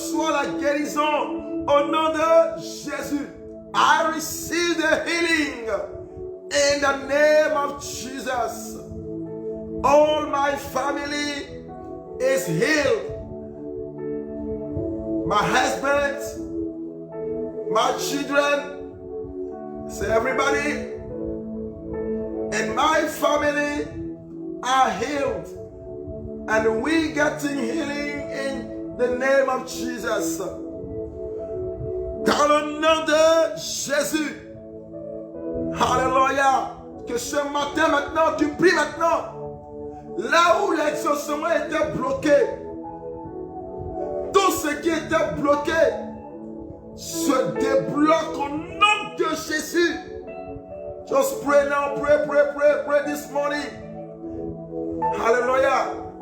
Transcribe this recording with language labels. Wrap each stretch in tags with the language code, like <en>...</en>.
<fr>la guérison au nom de Jésus.</fr> <en>I receive the healing in the name of Jesus. All my family is healed. My husband, my children, say everybody in my family are healed. And we getting healing in the name of Jesus.</en> <fr>Dans le nom de Jésus. Alléluia. Que ce matin maintenant, tu pries maintenant. Là où l'exaucement était bloqué, tout ce qui était bloqué se débloque au nom de Jésus.</fr> <en>Just pray now, pray this morning. Hallelujah.</en>